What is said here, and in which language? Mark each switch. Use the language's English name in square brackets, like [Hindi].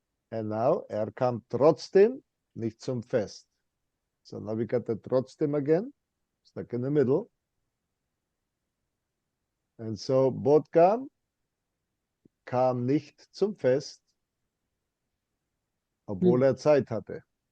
[German] And now, kam trotzdem nicht zum Fest. [English] So now we got the trotzdem again, stuck in the middle. And so [German] Bogdan kam nicht zum Fest, obwohl er Zeit hatte.